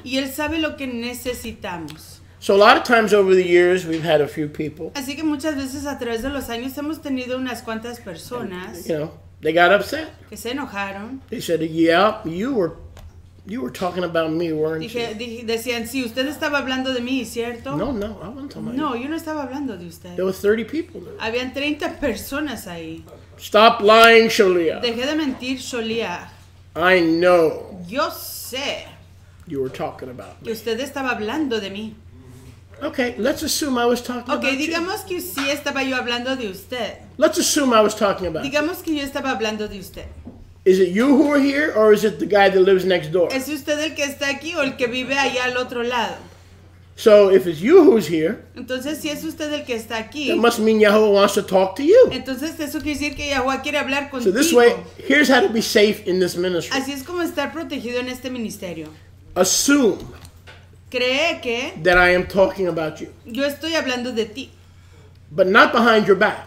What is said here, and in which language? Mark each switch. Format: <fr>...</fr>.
<es>Y él sabe lo que necesitamos.</es> <en>So a lot of times over the years, we've had a few people.</en> <es>Así que muchas veces a través de los años hemos tenido unas cuantas personas.</es> <en>You know, they got upset.</en> <es>Que se enojaron.</es> <en>They said, "Yeah, you were talking about me, weren't you?"</en> <es>Decían, sí, usted estaba hablando de mí, ¿cierto?</es> <en>No, I wasn't talking about you.</en> <es>No, yo no estaba hablando de usted.</es> <en>There were 30 people there.</en> <es>Habían 30 personas ahí.</es> <en>Stop lying, Shalia.</en> <es>Dejé de mentir, Sholiach.</es> <en>I know.</en> <es>Yo sé</es> <en>you were talking about</en> <es>que usted estaba hablando de mí.</es> <en>Okay, let's assume I was talking about</en> <es>digamos que sí estaba yo hablando de usted.</es> <en>Let's assume I was talking about</en> <es>Digamos que yo estaba hablando de usted.</es> <en>Is it you who are here, or is it the guy that lives next door?</en> <es>¿Es usted el que está aquí o el que vive allá al otro lado?</es> <en>So if it's you who's here,</en> <es>entonces si es usted el que está aquí,</es> <en>that must mean Yahweh wants to talk to you.</en> <es>Entonces eso quiere decir que Yahweh quiere hablar contigo.</es> <en>So this way, here's how to be safe in this ministry.</en> <es>Así es como estar protegido en este ministerio.</es> <en>Assume</en> <es>cree que</es> <en>that I am talking about you.</en> <es>Yo estoy hablando de ti.</es> <en>But not behind your back.</en>